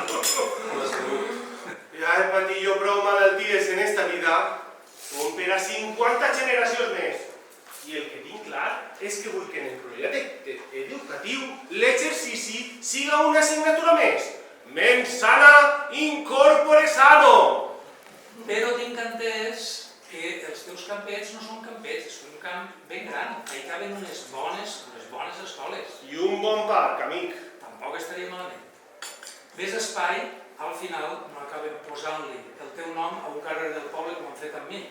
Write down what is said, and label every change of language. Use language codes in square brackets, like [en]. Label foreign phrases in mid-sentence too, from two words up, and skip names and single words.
[ca] Ja he patit jo prou malalties en esta vida com per a 50 generacions més. I el que tinc clar és que vull que en el projecte educatiu l'exercici siga una assignatura més. Ment sana, incorpore sano. Però tinc entès que els teus campets no són campets, és un camp ben gran. Hi caben unes bones escoles. I un bon parc, amic. Tampoc estaria malament. Més espai, al final no acaben posant-li el teu nom a un carrer del poble com han fet amb mi.